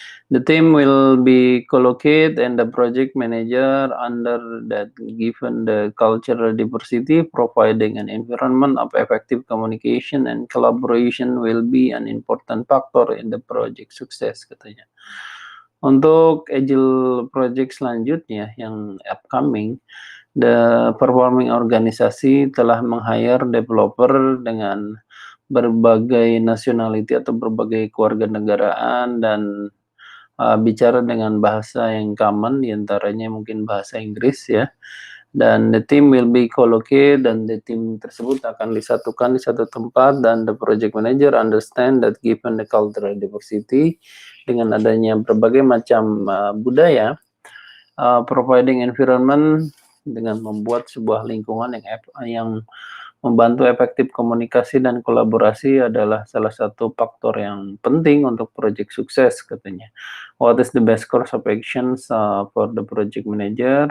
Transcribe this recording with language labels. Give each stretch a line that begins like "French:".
English: The team will be collocated and the project manager under that, given the cultural diversity, providing an environment of effective communication and collaboration will be an important factor in the project success, katanya.
Indonesian: Untuk agile project selanjutnya yang upcoming, the performing organisasi telah meng-hire developer dengan berbagai nationality atau berbagai kewarganegaraan dan bicara dengan bahasa yang common, diantaranya mungkin bahasa Inggris ya. Dan
English: the team will be collocated,
Indonesian: dan the team tersebut akan disatukan di satu tempat, dan
English: the project manager understand that given the cultural diversity,
Indonesian: dengan adanya berbagai macam budaya,
English: providing environment
Indonesian: dengan membuat sebuah lingkungan yang membantu efektif komunikasi dan kolaborasi adalah salah satu faktor yang penting untuk project sukses, katanya.
English: What is the best course of actions for the project manager?